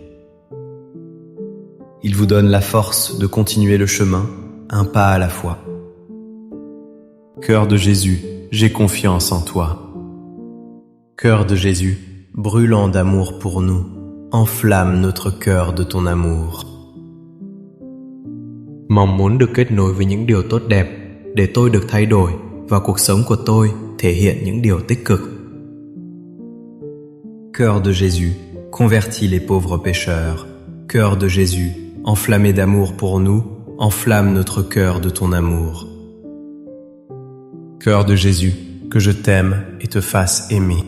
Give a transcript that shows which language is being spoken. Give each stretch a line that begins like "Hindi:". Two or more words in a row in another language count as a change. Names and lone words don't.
French: Il vous donne la force de continuer le chemin, un pas à la fois. Cœur de Jésus, j'ai confiance en toi. Cœur de Jésus, brûlant d'amour pour nous, enflamme notre cœur de ton amour.
Vietnamese: Mong muốn được kết nối với những điều tốt đẹp để tôi được thay đổi và cuộc sống của tôi thể hiện những điều tích cực.
French: Cœur de Jésus, convertis les pauvres pécheurs. Cœur de Jésus, enflammé d'amour pour nous, enflamme notre cœur de ton amour. Cœur de Jésus, que je t'aime et te fasse aimer.